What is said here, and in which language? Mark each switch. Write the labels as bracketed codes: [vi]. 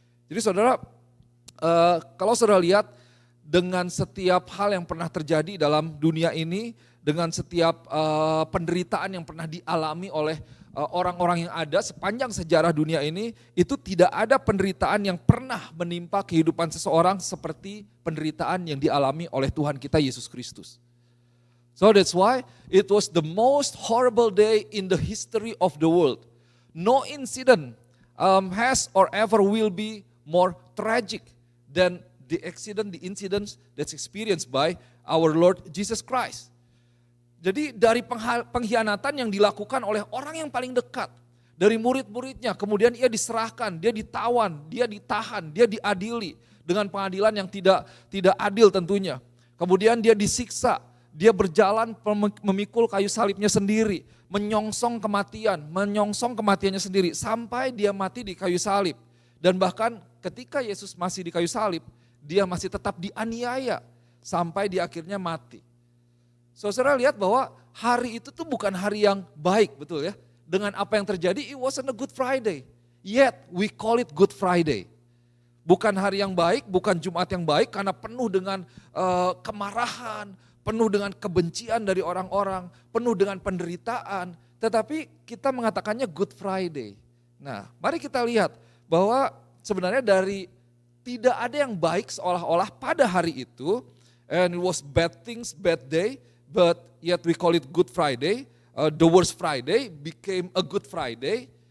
[id] Jadi saudara, kalau saudara lihat dengan setiap hal yang pernah terjadi dalam dunia ini, dengan setiap penderitaan yang pernah dialami oleh orang-orang yang ada sepanjang sejarah dunia ini, itu tidak ada penderitaan yang pernah menimpa kehidupan seseorang seperti penderitaan yang dialami oleh Tuhan kita Yesus Kristus. [en] So that's why it was the most horrible day in the history of the world. No incident has or ever will be more tragic than the incidents that's experienced by our Lord Jesus Christ. [id] Jadi dari pengkhianatan yang dilakukan oleh orang yang paling dekat, dari murid-muridnya, kemudian ia diserahkan, dia ditawan, dia ditahan, dia diadili dengan pengadilan yang tidak adil tentunya. Kemudian dia disiksa, dia berjalan memikul kayu salibnya sendiri, menyongsong kematiannya sendiri sampai dia mati di kayu salib. Dan bahkan ketika Yesus masih di kayu salib, dia masih tetap dianiaya sampai di akhirnya mati. Saudara lihat bahwa hari itu tuh bukan hari yang baik, betul ya. Dengan apa yang terjadi, [en] it wasn't a Good Friday. Yet we call it Good Friday. [id] Bukan hari yang baik, bukan Jumat yang baik karena penuh dengan kemarahan, penuh dengan kebencian dari orang-orang, penuh dengan penderitaan. Tetapi kita mengatakannya Good Friday. Nah, mari kita lihat bahwa sebenarnya dari tidak ada yang baik seolah-olah pada hari itu, [en] and it was bad things, bad day, but yet we call it Good Friday. The worst Friday became a Good Friday.